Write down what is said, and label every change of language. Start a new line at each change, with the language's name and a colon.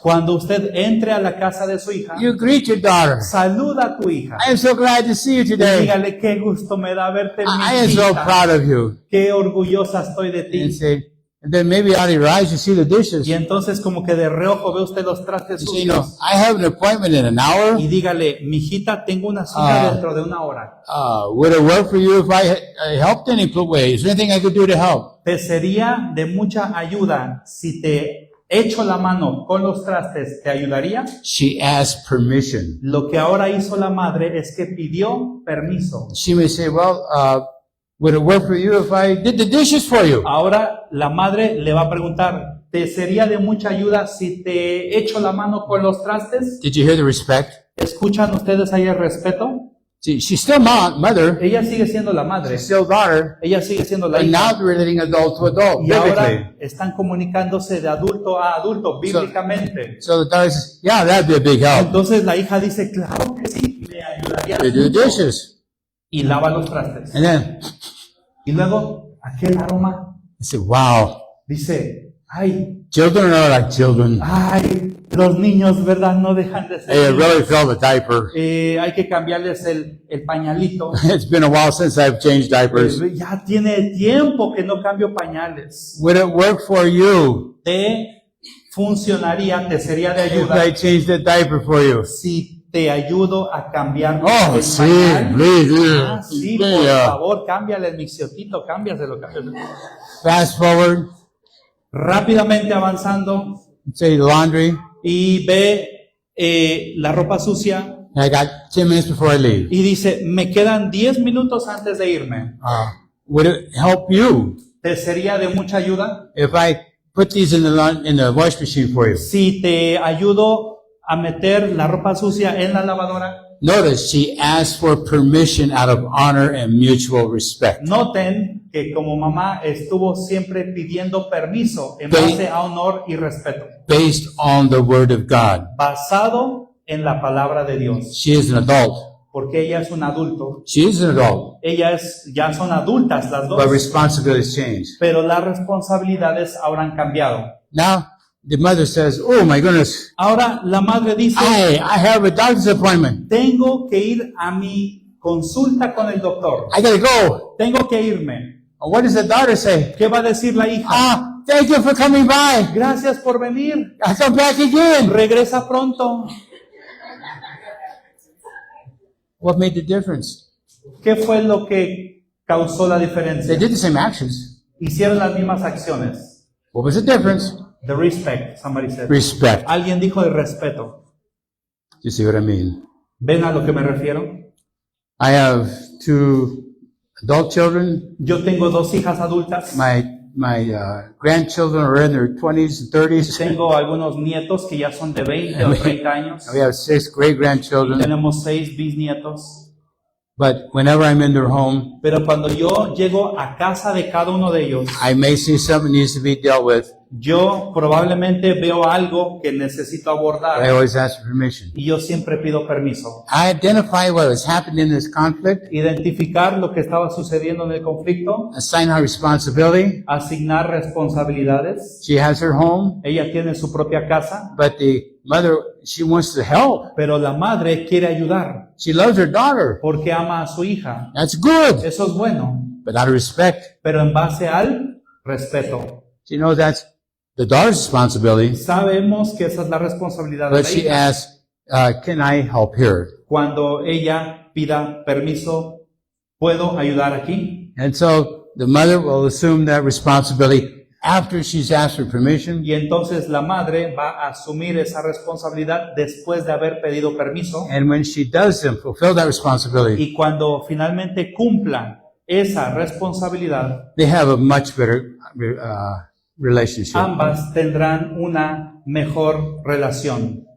Spanish: Cuando usted entre a la casa de su hija,
English: you greet your daughter.
Spanish: saluda a tu hija.
English: I am so glad to see you
Spanish: Y
English: today.
Spanish: dígale qué gusto me da verte, mi
English: I am so
Spanish: hijita.
English: proud of you.
Spanish: Qué orgullosa estoy de
English: And
Spanish: ti.
English: say, and then maybe out of your eyes you see the dishes.
Spanish: Y entonces como que de reojo ve usted los trastes
English: You say, you know,
Spanish: sucios.
English: I have an appointment in an hour.
Spanish: Y dígale, mijita, tengo una cita dentro de una hora.
English: Would it work for you if I helped any way? Is there anything I could do to help?
Spanish: Te sería de mucha ayuda si te echo la mano con los trastes, ¿te ayudaría?
English: She asked permission.
Spanish: Lo que ahora hizo la madre es que pidió permiso.
English: She may say, well, would it work for you if I did the dishes for you?
Spanish: Ahora la madre le va a preguntar, ¿te sería de mucha ayuda si te echo la mano con los trastes?
English: Did you hear the respect?
Spanish: ¿Escuchan ustedes ahí el respeto?
English: See, she's still mother,
Spanish: Ella sigue siendo la madre,
English: she's still daughter,
Spanish: ella sigue siendo la
English: but now
Spanish: hija.
English: they're relating adult to adult,
Spanish: Y
English: biblically.
Spanish: ahora están comunicándose de adulto a adulto, bíblicamente.
English: So the daughter says, yeah, that'd be a big help.
Spanish: Entonces la hija dice, claro que sí, me ayudaría
English: They do the
Spanish: mucho.
English: dishes.
Spanish: Y lava los trastes.
English: And then
Spanish: Y luego, aquel aroma
English: I said, wow,
Spanish: dice, ay,
English: children are like children.
Spanish: ay, los niños, ¿verdad? No dejan de ser
English: They
Spanish: niños.
English: really feel the diaper.
Spanish: Hay que cambiarles el pañalito.
English: It's been a while since I've changed diapers.
Spanish: Ya tiene tiempo que no cambio pañales.
English: Would it work for you
Spanish: Te funcionaría, te sería de
English: if
Spanish: ayuda
English: I changed the diaper for you?
Spanish: si te ayudo a cambiar Oh, el sí, pañal.
English: please.
Spanish: Ah, sí, por
English: Yeah.
Spanish: favor, cámbiale el mixiotito, cámbiaselo.
English: Fast forward,
Spanish: Rápidamente avanzando
English: say laundry.
Spanish: y ve la ropa sucia
English: I got 10 minutes before I leave.
Spanish: y dice, me quedan 10 minutos antes de irme.
English: Would it help you
Spanish: ¿Te sería de mucha ayuda
English: if I put these in the wash machine for you?
Spanish: si te ayudo a meter la ropa sucia en la lavadora?
English: Notice she asked for permission out of honor and mutual respect.
Spanish: Noten que como mamá estuvo siempre pidiendo permiso en Ve- base a honor y respeto,
English: Based on the word of God.
Spanish: basado en la palabra de Dios,
English: She is an adult.
Spanish: porque ella es un adulto,
English: She is an adult.
Spanish: ya son adultas las
English: But
Spanish: dos,
English: responsibilities change.
Spanish: pero las responsabilidades ahora han cambiado.
English: Now, the mother says, oh my goodness,
Spanish: Ahora la madre dice,
English: I have a doctor's appointment.
Spanish: tengo que ir a mi consulta con el doctor,
English: I gotta go.
Spanish: tengo que irme.
English: What does the daughter say?
Spanish: ¿Qué va a decir la hija?
English: Thank you for coming by.
Spanish: Gracias por venir,
English: I'll come back again.
Spanish: regresa pronto.
English: What made the difference?
Spanish: ¿Qué fue lo que causó la
English: They
Spanish: diferencia?
English: did the same actions.
Spanish: Hicieron las mismas acciones.
English: What was the difference? The respect, somebody said. Respect.
Spanish: Alguien dijo el respeto.
English: You see what I mean?
Spanish: ¿Ven a lo que me refiero?
English: I have 2 adult children.
Spanish: Yo tengo 2 hijas adultas.
English: My grandchildren are in their 20s and 30s.
Spanish: Tengo algunos nietos que ya son de 20 o 30 años.
English: We have 6 great grandchildren.
Spanish: Tenemos 6 bisnietos.
English: But whenever I'm in their home,
Spanish: Pero cuando yo llego a casa de cada uno de ellos,
English: I may see something needs to be dealt with.
Spanish: yo probablemente veo algo que necesito
English: But I
Spanish: abordar
English: always ask for permission.
Spanish: y yo siempre pido permiso.
English: I identify what was happening in this conflict,
Spanish: Identificar lo que estaba sucediendo en el conflicto,
English: assign her responsibility.
Spanish: asignar responsabilidades.
English: She has her home,
Spanish: Ella tiene su propia casa,
English: but the mother, she wants to help.
Spanish: pero la madre quiere ayudar
English: She loves her daughter.
Spanish: porque ama a su hija.
English: That's good.
Spanish: Eso es bueno,
English: But out of respect,
Spanish: pero en base al respeto.
English: she knows that's the daughter's responsibility.
Spanish: Sabemos que esa es la responsabilidad de
English: But
Spanish: la
English: she
Spanish: hija.
English: asks, can I help here?
Spanish: Cuando ella pida permiso, ¿puedo ayudar aquí?
English: And so the mother will assume that responsibility after she's asked for permission.
Spanish: Y entonces la madre va a asumir esa responsabilidad después de haber pedido permiso.
English: And when she does fulfill that responsibility,
Spanish: Y cuando finalmente cumplan esa responsabilidad,
English: they have a much better relationship.
Spanish: ambas tendrán una mejor relación.